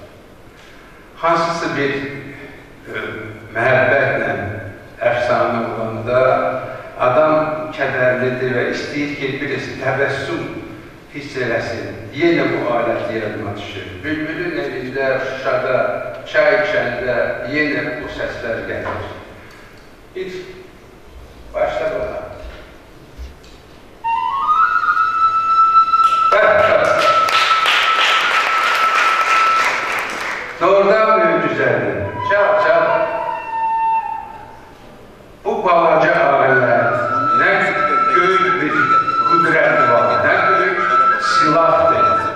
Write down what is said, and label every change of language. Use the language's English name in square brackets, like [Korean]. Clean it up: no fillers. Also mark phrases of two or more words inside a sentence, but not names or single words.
[Azerbaijani] Hansısa bir məhəbbətlə əfsanə olanda adam kədərlidir və istəyir ki, birisi təbəssüm hiss eləsin. Yenə bu alət yadıma düşür. Bülbülün evində, Şuşada, çay içəndə yenə bu səslər gəlir. [Turkish] Bir başla bakalım. Doğrudan büyük güzeldir. Çal çal. Bu balaca aileler ne büyük bir kudret var, ne büyük silahtır.